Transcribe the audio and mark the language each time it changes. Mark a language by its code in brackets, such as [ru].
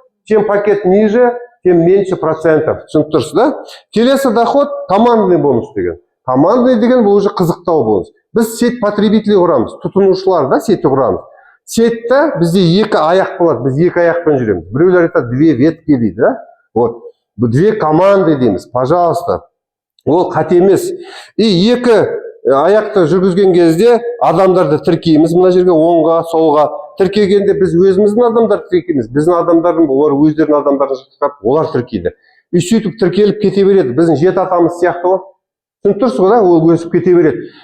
[ru] Чем пакет ниже, тем меньше процентов. [kk] Түсініп тұрсыз, да? Келесі доход командный бонус деген. Командный деген бұл уже қызықтау бонус. Біз [ru] сеть потребителей [kk] құрамыз, тұтынушылар да сеть құрамыз. Сетьте бізде екі аяқ болады, біз екі аяқпен жүреміз. Біреулер айтады, [ru] две ветки [kk] дейді, да? Вот. [ru] Две команды [kk] дейміз, [ru] пожалуйста. [kk] Ол қате емес. И екі аяқты жүргізген кезде адамдарды тіркейміз. Мына жерге оңға, солға. Тіркегенде біз өзіміздің адамдарды тіркейміз. Біздің адамдардың, олар өздерінің адамдарын шыққап, олар тіркейді. И сөйтіп тіркеліп кете береді. Біздің жеті атамыз сияқты ғой. Түсініп тұрсыз ғой, ол өсіп кете береді.